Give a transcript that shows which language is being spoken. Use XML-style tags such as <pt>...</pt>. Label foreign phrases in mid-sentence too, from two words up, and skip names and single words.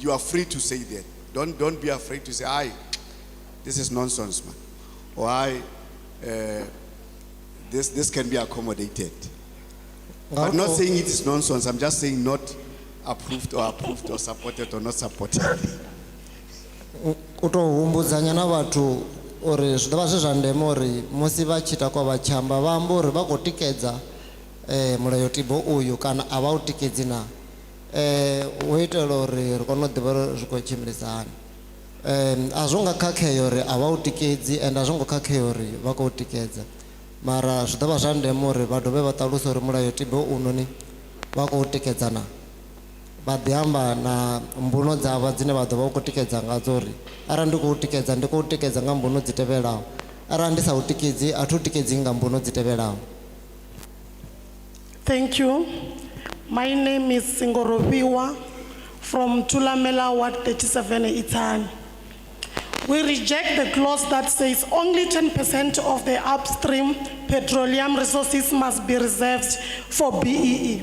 <en>You are free to say that. Don't be afraid to say, aye, this is nonsense, man. Or aye, this can be accommodated. But not saying it is nonsense, I'm just saying not approved or supported or not supported.</en> <ve>Uto humbudzanya na vhathu uri zwi dovha zwi zwa ndeme uri musi vha tshi ita kwa vhatshamba vha amba uri vha khou tikedza mulayotibe uyu kana a vha u tikedzi na u itela uri ri kone u ḓivha uri zwi khou tshimbilisa hani. A zwo nga khakhea uri a vha u tikedzi and a zwo ngo khakhea uri vha khou tikedza, mara zwi dovha zwa ndeme uri vha dovhe vha ṱaluse uri mulayotibe unoni vha khou tikedza na. Vha ḓi amba na mbuno dzavho dzine vha ḓo vha u khou tikedza ngadzo uri arali ndi khou tikedza ndi khou tikedza nga mbuno dzi tevhelaho, arali ndi sa u tikedzi a thu tikedzi nga mbuno dzi tevhelaho.</ve> <en>Thank you. My name is Singoroviwa from Thulamela Ward 37 Itsani. We reject the clause that says only 10% of the upstream petroleum resources must be reserved for BEE.</en>